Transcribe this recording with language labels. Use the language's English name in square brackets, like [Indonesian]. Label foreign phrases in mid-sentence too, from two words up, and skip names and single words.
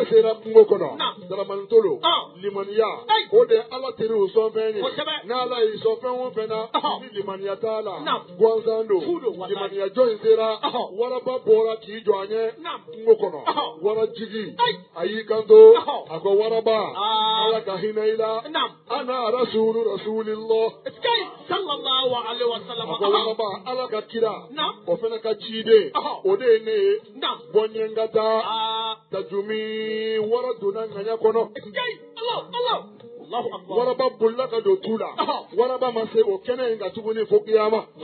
[Bambara] sera kungo kɔnɔ daramanitolo limaniya o de ye ala teriw sɔn fɛn ye n'ala y'i sɔn fɛn o fɛn na ni limaniya t'a la gansan don limaniya jɔ in sera waraba bɔra k'i jɔ an ye kungo kɔnɔ warajigi a y'i kanto a ko waraba ala ka hinɛ i la [Arabic] أنا رسول رسول الله صلى الله عليه وسلم [Bambara] ko waraba ala ka kira o fana ka ciden o de ye ne ye bɔnyɛngata tajumi wara donna ŋaɲa kɔnɔ waraba bolila ka don tu la waraba ma se o kɛnɛ in ka tuguni fo kiyama